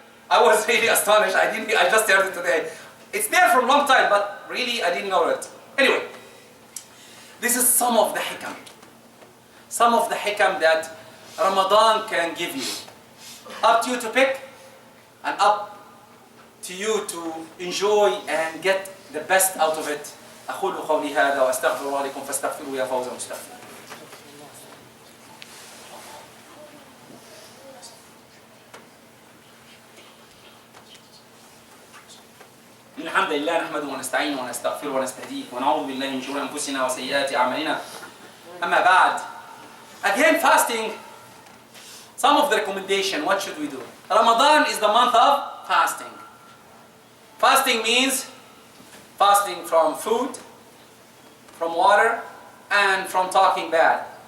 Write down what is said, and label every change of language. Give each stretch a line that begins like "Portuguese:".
English: I was really astonished. I just heard it today. It's there for a long time, but really I didn't know it. Anyway, this is some of the hikam. Some of the hikam that Ramadan can give you. Up to you to pick, and up to you to enjoy and get the best out of it.
Arabic: أقول قولي هذا وأستغفر الله لكم فاستغفروه يا فوز المستغفر. إن الحمد لله نحمده ونستعينه ونستغفره ونستهديه ونعوذ بالله من شرور أنفسنا وسيئات أعمالنا. أما بعد,
English: again fasting. Some of the recommendation. What should we do? Ramadan is the month of fasting. Fasting means fasting from food, from water, and from talking bad.